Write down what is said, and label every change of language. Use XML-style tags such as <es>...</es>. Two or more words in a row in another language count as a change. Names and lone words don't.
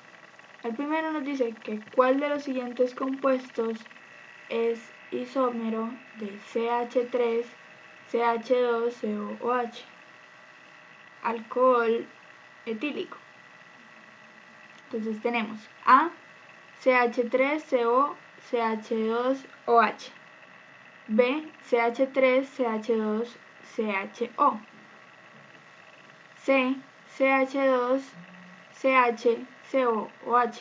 <es>El primero nos dice que cuál de los siguientes compuestos es isómero de CH3, CH2, COOH. Alcohol etílico. Entonces tenemos A, CH3CO, CH2OH. B, CH3, CH2, CHO. C, CH2, CH, COOH.</es>